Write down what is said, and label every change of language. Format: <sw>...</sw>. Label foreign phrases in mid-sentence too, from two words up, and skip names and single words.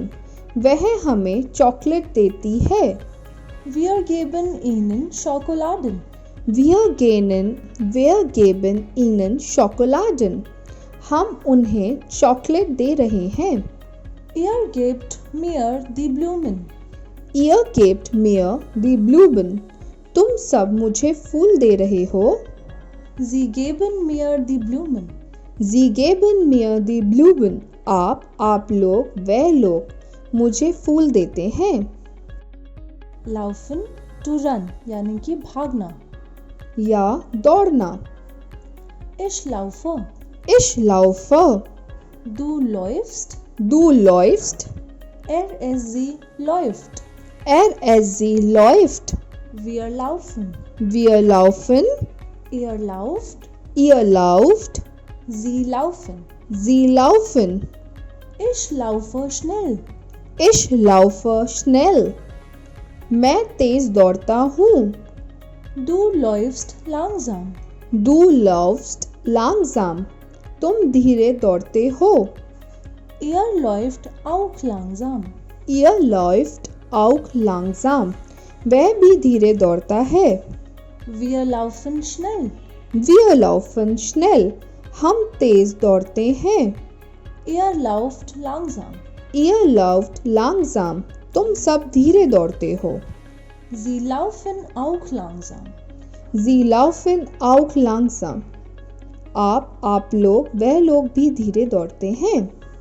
<hi>वह हमें चॉकलेट देती है.</hi> <de>Wir geben ihnen Schokoladen. Wir geben ihnen Schokoladen.</de> <hi>हम उन्हें चॉकलेट दे रहे हैं.</hi> <de>Ihr gebt mir die Blumen. Ihr gebt mir die Blumen.</de> <hi>तुम सब मुझे फूल दे रहे हो.</hi> <de>Sie geben mir die Blumen. Sie geben mir die Blumen.</de> <hi>आप लोग, वह लोग मुझे फूल देते हैं.</hi> <de>Laufen,</de> <en>to run,</en> <hi>यानी कि भागना. या दौड़ना.</hi> <de>Ich laufe. Ich laufe. Du läufst. Du läufst. Sie läuft. Sie läuft. Wir laufen. Wir laufen. Ihr lauft. Ihr lauft. Sie laufen. Sie laufen. Ich laufe schnell. Ich laufe schnell.</de> <hi>मैं तेज दौड़ता हूँ.</hi> <de>Du läufst langsam. Du läufst langsam.</de> <hi>तुम धीरे दौड़ते हो.</hi> <de>Ihr läuft auch langsam. Ihr läuft auch langsam.</de> <hi>वह भी धीरे दौड़ता है.</hi> <de>Wir laufen schnell. Wir laufen schnell.</de> <hi>हम तेज दौड़ते हैं.</hi> <de>Ihr lauft langsam. Ihr lauft langsam.</de> <hi>तुम सब धीरे दौड़ते हो.</hi> <de>Sie laufen auch langsam. Sie laufen auch langsam.</de> <hi>आप लोग, वह लोग भी धीरे दौड़ते हैं.</hi>